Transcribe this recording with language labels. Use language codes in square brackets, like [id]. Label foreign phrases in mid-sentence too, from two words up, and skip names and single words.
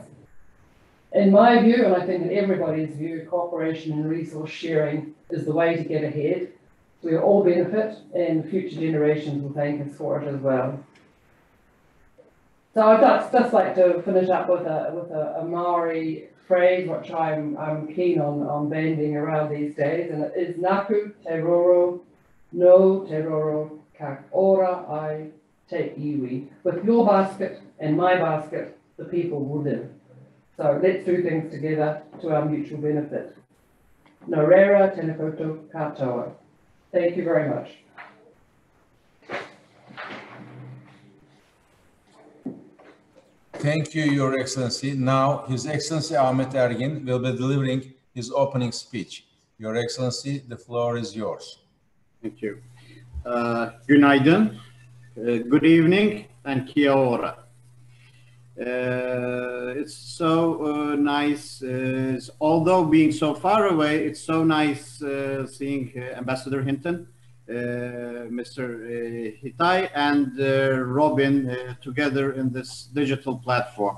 [en] In my view, and I think in everybody's view, cooperation and resource sharing is the way to get ahead. We all benefit, and future generations will thank us for it as well. So I'd just like to finish up with a Maori phrase, which I'm keen on banding around these days, and it is [mi] Naku te roro, no te roro, ka ora ai te iwi. [en] With your basket and my basket, the people will live. So let's do things together to our mutual benefit. [mi] No reira tēnā koutou katoa. [en] Thank you very much. Thank you, Your Excellency. Now, His Excellency Ahmet Ergin will be delivering his opening speech. Your Excellency, the floor is yours. Thank you. Günaydın, good evening, and [mi] kia ora. [en] It's so nice, although being so far away, it's so nice seeing Ambassador Hinton, Mr. Hitai and Robin together in this digital platform.